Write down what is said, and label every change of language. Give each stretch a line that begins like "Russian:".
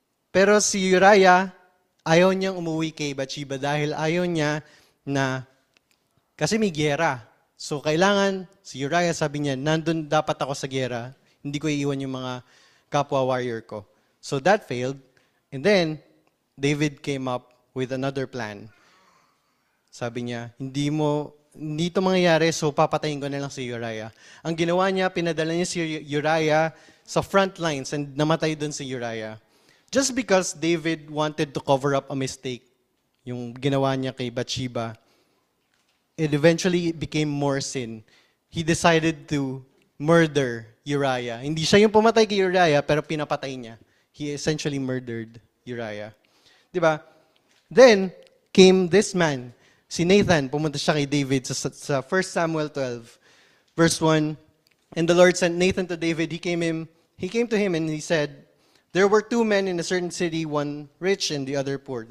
Filipino: Pero si Uriah, ayaw niyang umuwi kay Bathsheba dahil ayaw niya kasi may giyera. So kailangan, si Uriah sabi niya, nandun dapat ako sa giyera, hindi ko iiwan yung mga kapwa warrior ko.
English: So that failed. And then, David came up with another plan.
Filipino: Sabi niya, hindi ito mangyayari, so papatayin ko na lang si Uriah. Ang ginawa niya, pinadala niya si Uriah sa front lines and namatay doon si Uriah.
English: Just because David wanted to cover up a mistake,
Filipino: yung ginawa niya kay Bathsheba,
English: it eventually became more sin. He decided to murder Uriah.
Filipino: Hindi siya yung pumatay kay Uriah, pero pinapatay niya.
English: He essentially murdered Uriah. Diba? Then, came this man,
Filipino: si Nathan, pumunta siya kay David sa
English: 1 Samuel 12, verse 1. And the Lord sent Nathan to David. He came to him and he said, there were two men in a certain city, one rich and the other poor.